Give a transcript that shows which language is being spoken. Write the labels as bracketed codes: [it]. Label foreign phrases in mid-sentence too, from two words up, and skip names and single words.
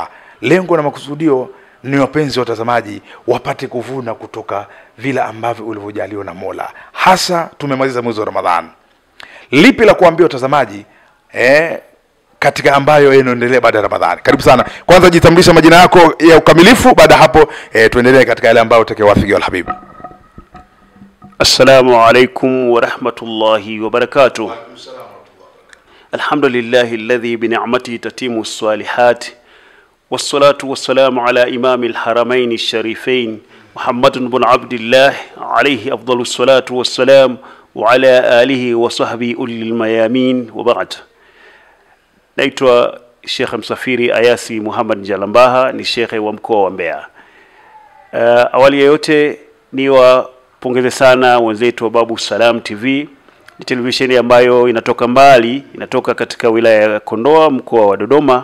[sw] Lengo na makusudio ni wapenzi watazamaji wapate kuvuna kutoka vile ambavyo ulivyojaliwa na Mola. Hasa tumemaliza mwezi wa Ramadhani. Lipi la kuambia watazamaji katika ambayo yanaendelea baada ya Ramadhani? Karibu sana. Kwanza jitambulisha majina yako ya ukamilifu, baada hapo tuendelee katika yale ambayo utakayowafikia Al-Habibi. [ar] السلام عليكم ورحمة الله وبركاته. الحمد لله الذي بنعمته تتم الصالحات. والصلاة والسلام على إمام الحرمين الشريفين محمد بن عبد الله عليه أفضل الصلاة والسلام وعلى آله وصحبه أولي الميامين وبعد. [sw] naitwa Sheikh Msafiri Ayasi Muhammad Jalambaha, ni Sheikh wa mkoa wa Mbeya. Awali ya yote niwapongeze sana wenzetu wa Babu Salam TV. Ni televisheni ambayo inatoka mbali, inatoka katika wilaya ya Kondoa, mkoa wa Dodoma.